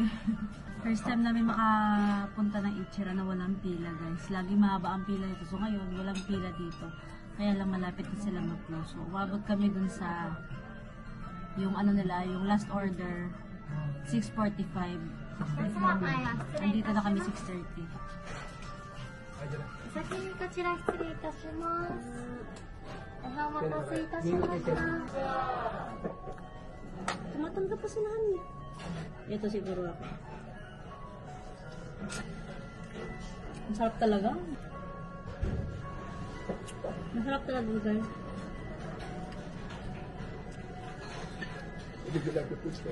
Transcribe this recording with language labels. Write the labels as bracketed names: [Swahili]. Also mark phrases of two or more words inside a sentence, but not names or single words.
[English] First time [Filipino] namin makapunta ng Ichiran na walang pila, guys. Lagi mahaba ang pila dito. So, ngayon, walang pila dito. Kaya lang malapit na sila mag-close. So, umabot kami dun sa yung ano nila, yung [English] last order, [Filipino] 6:45. Andito na kami 6:30. [Japanese] お先にこちら失礼いたします。お待たせいたしました。 [Filipino] Tumatanggap pa si Nani. Ito siguro ako. Ang sarap talaga. Masarap talaga, guys. Hindi ko lang ito.